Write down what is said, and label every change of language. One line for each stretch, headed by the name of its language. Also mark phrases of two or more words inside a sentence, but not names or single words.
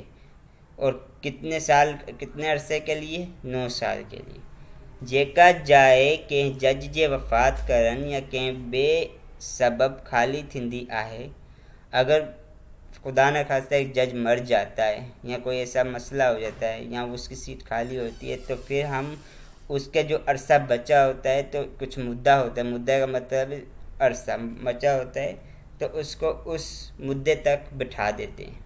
Urdu: اور کتنے عرصے کے لیے? 9 سال کے لیے.
Sindhi: जेका जाइ कंहिं जज जे वफ़ात करण या कंहिं ॿिए सबब खाली थींदी आहे।
Urdu: اگر خدا نہ خواستہ ایک جج مر جاتا ہے یا کوئی ایسا مسئلہ ہو جاتا ہے یا اس کی سیٹ خالی ہوتی ہے، تو پھر ہم اس کے جو عرصہ بچا ہوتا ہے، تو کچھ مدہ ہوتا ہے، مدہ کا مطلب عرصہ بچا ہوتا ہے، تو اس کو اس مدے تک بٹھا دیتے ہیں.